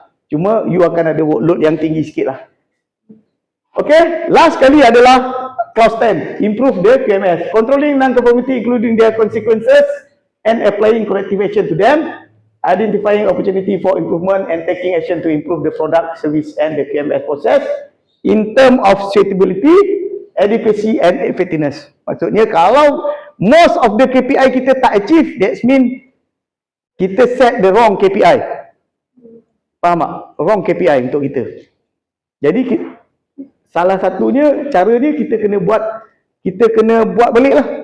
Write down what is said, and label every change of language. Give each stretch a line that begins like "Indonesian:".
Malay: Cuma you akan ada workload yang tinggi sikit lah.
English: Okay, last kali adalah clause 10, improve the QMS, controlling non-conformity including their consequences and applying corrective action to them, identifying opportunity for improvement and taking action to improve the product, service and the QMS process in term of suitability, adequacy and effectiveness. Maksudnya kalau most of the KPI kita tak achieve, that means kita set the wrong KPI.
Malay: Faham tak? Wrong KPI untuk kita. Jadi salah satunya caranya kita kena buat balik lah.